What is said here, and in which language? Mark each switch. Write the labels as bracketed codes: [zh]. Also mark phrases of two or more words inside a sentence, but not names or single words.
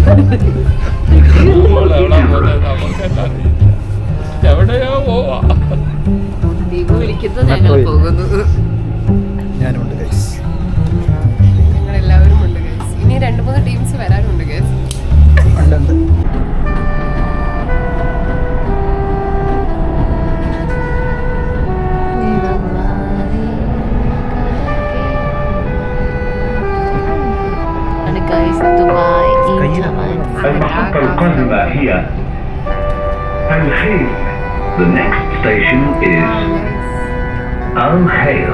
[ml] എവിടെയോ പോവാ. ദീപു വിളിക്കുന്നത് ഞങ്ങൾ പോകുന്നു. ഞാനുണ്ട് ഗൈസ്. ഞങ്ങളെല്ലാവരും ഉണ്ട് ഗൈസ്. ഇനി 2-3 ടീംസ് വരാനുണ്ട് ഗൈസ്. ഉണ്ട്. [ar] المحطة القادمة هي الخيل. [en] The next station is الخيل.